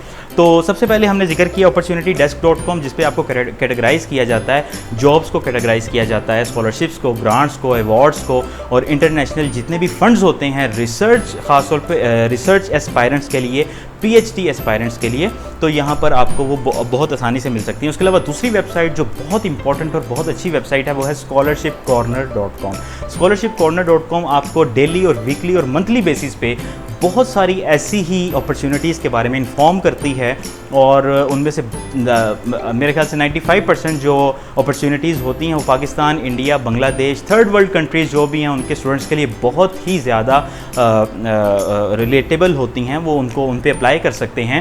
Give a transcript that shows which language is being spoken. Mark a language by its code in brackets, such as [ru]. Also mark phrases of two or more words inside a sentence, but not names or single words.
[ur] تو سب سے پہلے ہم نے ذکر کیا opportunitydesk.com، جس پہ آپ کو کیٹیگرائز کیا جاتا ہے، جابز کو کیٹیگرائز کیا جاتا ہے، اسکالرشپس کو، گرانٹس کو، ایوارڈز کو، اور انٹرنیشنل جتنے بھی فنڈز ہوتے ہیں ریسرچ، خاص طور پہ ریسرچ ایسپائرنٹس کے لیے, [en] PhD aspirants [ur] کے لیے، تو یہاں پر آپ کو وہ بہت آسانی سے مل سکتی ہے. اس کے علاوہ دوسری ویب سائٹ جو بہت امپورٹنٹ اور بہت اچھی ویب سائٹ ہے وہ ہے scholarshipcorner.com. scholarshipcorner.com आपको डेली और वीकली और [en] monthly basis [ur] پہ بہت ساری ایسی ہی اپرچیونٹیز کے بارے میں انفارم کرتی ہے، اور ان میں سے میرے خیال سے 95% جو اپرچیونٹیز ہوتی ہیں وہ پاکستان، انڈیا، بنگلہ دیش, [en] third world countries [ur] جو بھی ہیں ان کے اسٹوڈنٹس کے لیے بہت ہی زیادہ ریلیٹیبل ہوتی ہیں، وہ ان پہ اپلائی کر سکتے ہیں.